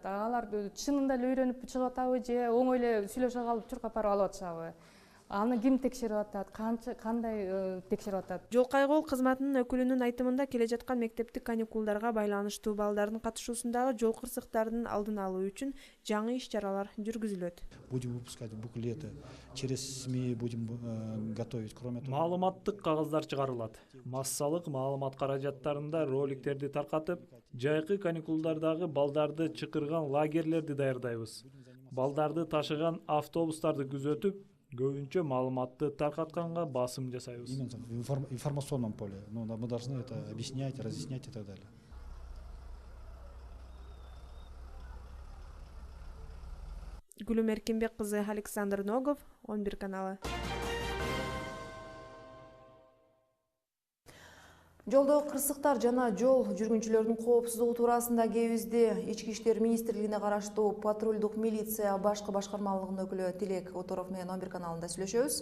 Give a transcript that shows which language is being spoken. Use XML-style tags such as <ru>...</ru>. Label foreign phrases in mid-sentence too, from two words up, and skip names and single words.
<ky>Алар чынында эле үйрөнүп чыгып атабы же оңой эле сүйлөшө калып чуркап барып алып атышабы? Аны ким текшерип атат? Кандай текшерип атат? Жол кайгоол кызматынын өкүлүнүн айтымында, келе жаткан мектептик каникулдарга байланыштуу балдардын катышуусундагы жол кырсыктарынын алдын алуу үчүн жаңы иш-чаралар жүргүзүлөт.</ky> <ru>Будем выпускать буклеты, через СМИ будем готовить. Кроме того,</ru> <ky>маалыматтык кагаздар чыгарылат. Массалык маалымат каражаттарында роликтерди таркатып, жайкы каникулдардагы балдарды чакырган лагерлерди даярдайбыз. Балдарды ташыган автобустарды күзөтүп, көбүнчө маалыматты таркатканга басым жасайбыз.</ky> <ru>Именно в информационном поле. Мы должны это объяснять, разъяснять и так далее.</ru> <ky>Гүлүм Эркинбек кызы, Александр Ногов, 11 каналы. Жолдо кырсыктар жана жол жүргүнчүлөрдүн коопсуздугу туурасында кебизде Ички иштер министрлигине караштуу патрулдук милиция башкы башкармалыгынын өкүлү Тилек Оторов менен 11 каналында сүйлөшөбүз.</ky>